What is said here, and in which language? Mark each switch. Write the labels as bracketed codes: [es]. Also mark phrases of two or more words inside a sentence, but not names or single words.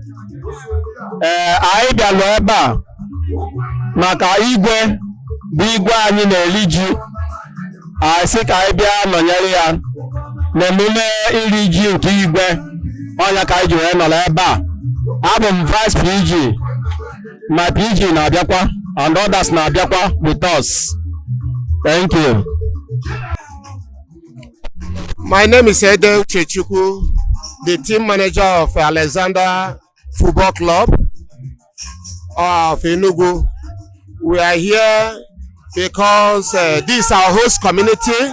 [ig] Anyị bịara ebe a maka Igwe bụ Igwe anyị na-eri ji. Sị ka anyị bịa nọnyere ya n'emume iri ji nke Igwe. Ọnya ka anyị ji wee nọrọ ebe a. Abụ m [en] Vice PG, my PG na-abịakwa and others na-abịakwa with us. Thank you. My name is Ede Uchechukwu. the team manager of Alexander Football Club of Enugu. We are here because this is our host community.